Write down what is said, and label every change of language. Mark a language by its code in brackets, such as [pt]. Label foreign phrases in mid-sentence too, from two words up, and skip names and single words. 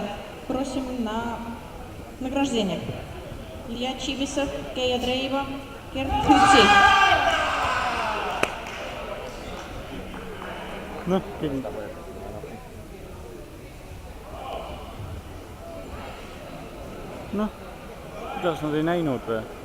[ru] Prosим на награждение. Илья Чибисов, Кея Дрейва, Керт Хютси. [et] Noh, kinda. Noh, kuidas nad ei näinud või?